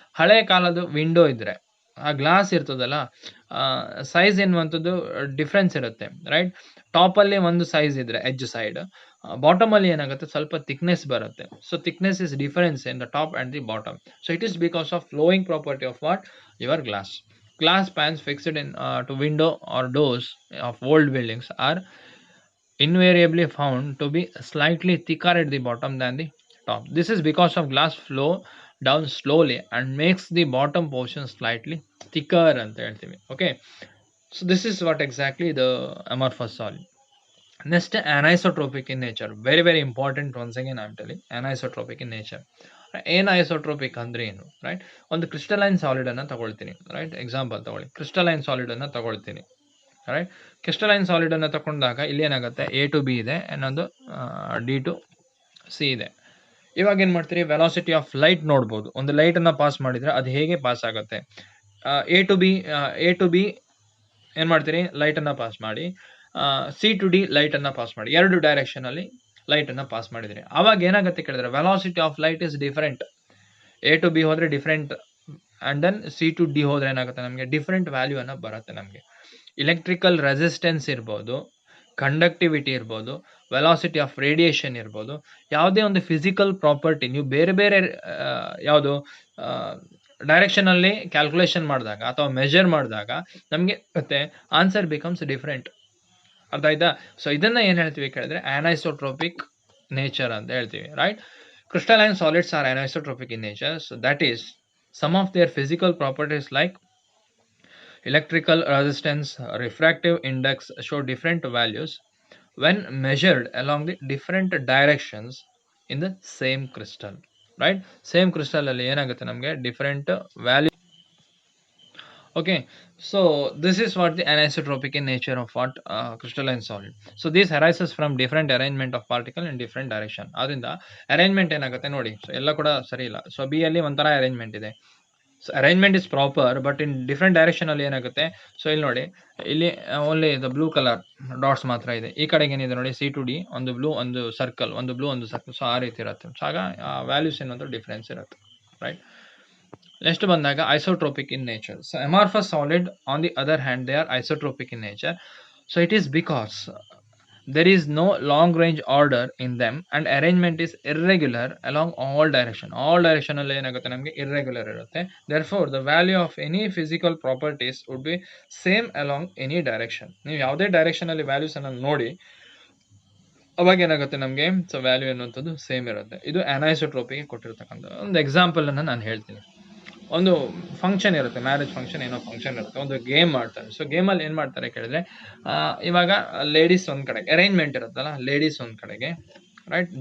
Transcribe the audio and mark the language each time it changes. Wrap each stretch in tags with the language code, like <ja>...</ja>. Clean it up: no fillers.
<kn>ಹಳೆ ಕಾಲದ ವಿಂಡೋ ಇದ್ರೆ ಆ ಗ್ಲಾಸ್ ಇರ್ತದಲ್ಲ, ಸೈಜ್ ಎನ್ನುವಂಥದ್ದು ಡಿಫ್ರೆನ್ಸ್ ಇರುತ್ತೆ, ರೈಟ್. ಟಾಪಲ್ಲಿ ಒಂದು ಸೈಜ್ ಇದ್ರೆ ಎಡ್ಜ್ ಸೈಡ್, ಬಾಟಮ್ ಅಲ್ಲಿ ಏನಾಗುತ್ತೆ, ಸ್ವಲ್ಪ ಥಿಕ್ನೆಸ್ ಬರುತ್ತೆ.</kn> <en>So thickness is difference in the top and the bottom. So it is because of flowing property of what, your glass. Glass pans fixed in to window or doors of old buildings are invariably found to be slightly thicker at the bottom than the top. This is because of glass flow down slowly and makes the bottom portion slightly thicker</en> <kn>ಅಂತ ಹೇಳ್ತೀವಿ.</kn> <en>Okay. So this is what exactly the amorphous solid. Next, anisotropic in nature. Very very important. Once again I'm telling, anisotropic in nature.</en> <kn>ಏನ್ isotropic ಅಂದ್ರೆ ಏನು, right? ಒಂದು crystalline solid ಅನ್ನ ತಗೊಳ್ತೀನಿ, right? Example ತಗೊಳ್ಳಿ, crystalline solid ಅನ್ನ ತಗೊಳ್ತೀನಿ, right? Crystalline solid ಅನ್ನ ತಗೊಂಡಾಗ ಇಲ್ಲಿ ಏನಾಗುತ್ತೆ, ಎ ಟು ಬಿ ಇದೆ, ಇನ್ನೊಂದು ಡಿ ಟು ಸಿ ಇದೆ. ಇವಾಗ ಏನ್ ಮಾಡ್ತೀರಿ, ವೆಲಾಸಿಟಿ ಆಫ್ ಲೈಟ್ ನೋಡ್ಬೋದು. ಒಂದು ಲೈಟ್ ಅನ್ನ ಪಾಸ್ ಮಾಡಿದ್ರೆ ಅದು ಹೇಗೆ ಪಾಸ್ ಆಗುತ್ತೆ, ಎ ಟು ಬಿ ಏನ್ ಮಾಡ್ತೀರಿ, ಲೈಟ್ ಅನ್ನ ಪಾಸ್ ಮಾಡಿ, ಸಿ ಟು ಡಿ ಲೈಟ್ ಅನ್ನ ಪಾಸ್ ಮಾಡಿ, ಎರಡು ಡೈರೆಕ್ಷನ್ ಅಲ್ಲಿ ಲೈಟ್ ಅನ್ನ ಪಾಸ್ ಮಾಡಿದ್ರಿ. ಅವಾಗ ಏನಾಗುತ್ತೆ ಕೇಳಿದ್ರೆ, velocity of light is different. A to B ಹೋದ್ರೆ different, and then C to D ಹೋದ್ರೆ ಏನಾಗುತ್ತೆ, ನಮಗೆ ಡಿಫರೆಂಟ್ ವ್ಯಾಲ್ಯೂ ಅನ್ನ ಬರುತ್ತೆ. ನಮಗೆ ಇಲೆಕ್ಟ್ರಿಕಲ್ ರೆಸಿಸ್ಟೆನ್ಸ್ ಇರ್ಬೋದು, ಕಂಡಕ್ಟಿವಿಟಿ ಇರ್ಬೋದು, ವೆಲಾಸಿಟಿ ಆಫ್ ರೇಡಿಯೇಷನ್ ಇರ್ಬೋದು, ಯಾವುದೇ ಒಂದು ಫಿಸಿಕಲ್ ಪ್ರಾಪರ್ಟಿ ನೀವು ಬೇರೆ ಬೇರೆ ಯಾವುದು ಡೈರೆಕ್ಷನ್ ಅಲ್ಲಿ ಕ್ಯಾಲ್ಕುಲೇಷನ್ ಮಾಡಿದಾಗ ಅಥವಾ ಮೆಜರ್ ಮಾಡಿದಾಗ ನಮಗೆ ಮತ್ತೆ</kn> <en>Answer becomes different.</en> <kn>ಅರ್ಥ ಆಯ್ತಾ? ಸೊ ಇದನ್ನ ಏನ್ ಹೇಳ್ತೀವಿ ಕೇಳಿದ್ರೆ ಅನೈಸೋಟ್ರೋಪಿಕ್ ನೇಚರ್ ಅಂತ ಹೇಳ್ತೀವಿ, right?</kn> <en>Crystalline solids are anisotropic in nature. So that is some of their physical properties like electrical resistance, refractive index show different values when measured along the different directions in the same crystal, right? Same crystal</en> <kn>alli enagutte namage</kn> <en>different value. Okay, so this is what the anisotropic in nature of what crystalline solid. So this arises from different arrangement of particle in different direction.</en> <kn>adrinda arrangement enagutte nodi, so ella kuda sari illa.</kn> <en>So</en> <kn>b alli ontara arrangement ide,</kn> <en>So arrangement is proper, but in different direction ಅಲ್ಲಿ ಏನಾಗುತ್ತೆ.</en> <kn>So ಇಲ್ಲಿ ನೋಡಿ, ಇಲ್ಲಿ only the blue colour dots ಮಾತ್ರ ಇದೆ. ಈ ಕಡೆಗೆ ಏನಿದೆ ನೋಡಿ, ಸಿ ಟು ಡಿ, ಒಂದು ಬ್ಲೂ ಒಂದು ಸರ್ಕಲ್, ಒಂದು ಬ್ಲೂ ಒಂದು ಸರ್ಕಲ್. ಸೊ ಆ ರೀತಿ ಇರುತ್ತೆ. ಸೊ ಆಗ ವ್ಯಾಲ್ಯೂಸ್ ಏನಂತ ಡಿಫ್ರೆನ್ಸ್ ಇರುತ್ತೆ, ರೈಟ್? ನೆಕ್ಸ್ಟ್ ಬಂದಾಗ isotropic in nature.</kn> <en>So amorphous solid on the other hand they are isotropic in nature. So it is because there is no long range order in them and arrangement is irregular along all direction</en> <kn>alli enagutte namage irregular irutte.</kn> <en>Therefore the value of any physical properties would be same along any direction.</en> <kn>ನೀವು ಯಾವುದೇ direction ಅಲ್ಲಿ values ಅನ್ನು ನೋಡಿ ಅವಾಗ ಏನಾಗುತ್ತೆ ನಮಗೆ, so value ಅನ್ನುವಂಥದ್ದು same ಇರುತ್ತೆ. ಇದು ಅನೈಸೋಟ್ರೋಪಿಗೆ ಕೊಟ್ಟಿರ್ತಕ್ಕಂಥ ಒಂದು ಎಕ್ಸಾಂಪಲ್ ಅನ್ನು ನಾನು ಹೇಳ್ತೀನಿ. ಒಂದು ಫಂಕ್ಷನ್ ಇರುತ್ತೆ, ಮ್ಯಾರೇಜ್ ಫಂಕ್ಷನ್ ಏನೋ ಫಂಕ್ಷನ್ ಇರುತ್ತೆ, ಒಂದು ಗೇಮ್ ಮಾಡ್ತಾರೆ. ಸೊ ಗೇಮಲ್ಲಿ ಏನು ಮಾಡ್ತಾರೆ ಕೇಳಿದ್ರೆ, ಇವಾಗ ಲೇಡೀಸ್ ಒಂದು ಕಡೆಗೆ ಅರೇಂಜ್ಮೆಂಟ್ ಇರುತ್ತಲ್ಲ, ಲೇಡೀಸ್ ಒಂದು ಕಡೆಗೆ, ರೈಟ್?</kn>